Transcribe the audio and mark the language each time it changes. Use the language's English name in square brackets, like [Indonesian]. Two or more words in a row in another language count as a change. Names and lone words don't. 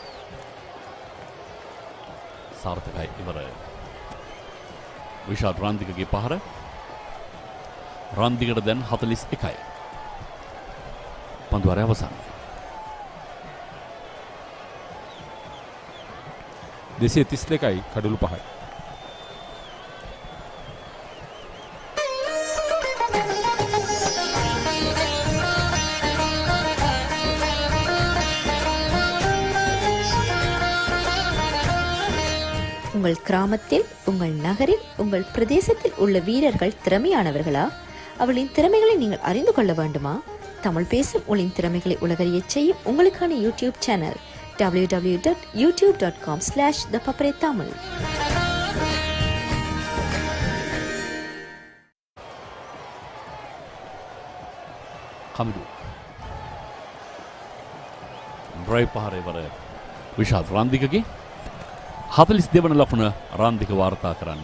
[Sinhala] සාර්ථකයි ඉවර විශාල් රන්දිකගේ පහර රන්දිකට දැන් 41යි. පන්දුවාරය අවසන්. 232යි කඩුළු 5යි. [Tamil] உங்கள் கிராமத்தில், உங்கள் நகரில், உங்கள் பிரதேசத்தில் உள்ள வீரர்கள் திறமையானவர்களா? அவளின் திறமைகளை நீங்கள் அறிந்து கொள்ள வேண்டுமா? தமிழ் பேசும் உங்களின் திறமைகளை உலகறியச் செய்யும் உங்களுக்கான யூடியூப் சேனல் www.youtube.com/thepaparetamil. [Sinhala] කමිඩු ඩ්‍රයිව් පහරේ වර විශාල් රන්දිකගේ 42 වන ලකුණ රන්දික වාර්තා කරන්නේ.